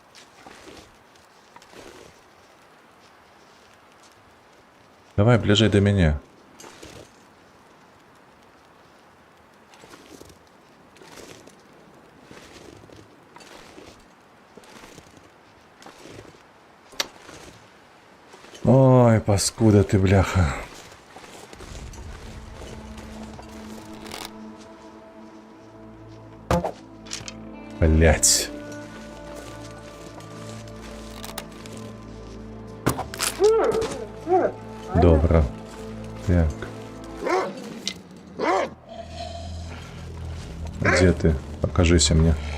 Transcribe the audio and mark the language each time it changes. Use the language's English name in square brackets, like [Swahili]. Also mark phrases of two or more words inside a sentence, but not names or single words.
[Belarusian] Давай бліжэй да мяне. Ой, паскуда ты, бляха. [Russian] Блять. Добро. Так. Где ты? Покажися мне.